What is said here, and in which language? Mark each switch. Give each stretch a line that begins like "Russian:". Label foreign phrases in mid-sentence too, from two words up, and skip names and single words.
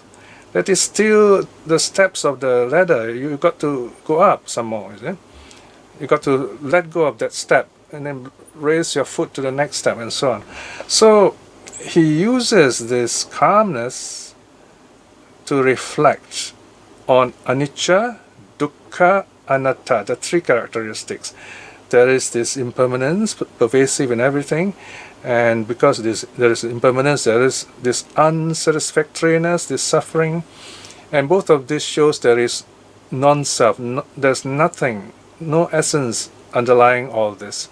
English: That is still the steps of the ladder. You've got to go up some more, is it? You've got to let go of that step and then raise your foot to the next step and so on. So he uses this calmness to reflect on anicca, dukkha, anatta, the three characteristics. There is this impermanence pervasive in everything, and because there is impermanence, there is this unsatisfactoriness, this suffering, and both of this shows there is non-self. There's nothing, no essence underlying all this.